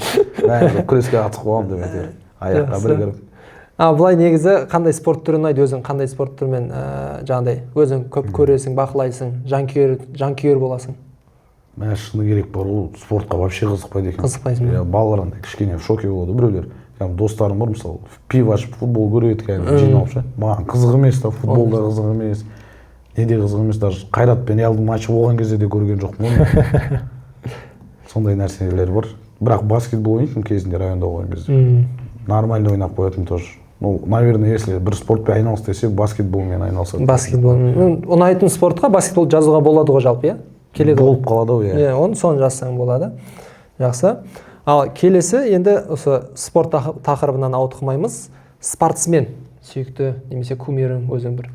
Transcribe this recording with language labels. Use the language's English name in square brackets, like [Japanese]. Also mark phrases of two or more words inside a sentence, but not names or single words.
[Kazakh] Бәрі күреске қатысып қойғам деп айтады. Аяққа бір кіріп. Бұлай негізі қандай спорт түрі ұнайды? Өзің қандай спорт түрімен жаңағыдай өзің көп көресің, бақылайсың, жанкүйер боласың? Мен шыны керек бар, ол спортқа вообще қызықпайды екен. Қызықпайсың ба? Балалар андай кішкене [Russian] в шоке [Kazakh] болады. Біреулер, достарым бар, мысалы, пиво ашып футбол көреді, жиналып ше. Маған қызық емес та, футболда қызық емес. Неде қызық емес, даже Қайрат пен Реалдың матчы болған кезде де көрген жоқпын. Сондай нәрселер бар. Бірақ баскетбол ойнайтын кезінде районда болған кезде. Нормально ойнап қоятын тоже. [Russian] Ну, наверное, если [Kazakh] бір спортпен айналыс десе, баскетболмен айналысады. Баскетбол. Ұнайтын спортқа баскетбол жазуға болады ғой жалпы, иә? Келеді болып қалады ғой, иә. Оны соны жазсаң болады. Жақсы. Ал келесі енді осы спорт тақырыбынан ауытқымаймыз. Спортсмен сүйікті немесе кумирің өзің бір.